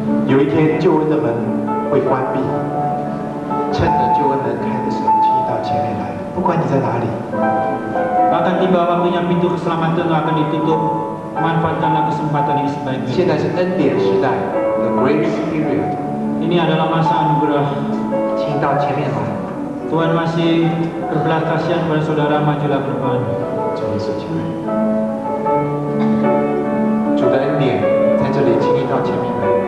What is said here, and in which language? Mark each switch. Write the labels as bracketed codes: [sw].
[zh] 有一天救恩的门会关闭，趁着救恩门开的时候，请你到前面来。不管你在哪里， [id] Akan tiba waktunya pintu keselamatan akan ditutup. Manfaatkanlah kesempatan ini sebaik-baiknya. [zh] 现在是恩典时代 ， [en] the grace period， [id] Ini adalah masa anugerah. [zh] 请你到前面来。 [id] Tuhan masih berbelas kasihan pada saudara, majulah ke depan. [zh] 主耶稣，请来。主的恩典在这里，请你到前面来。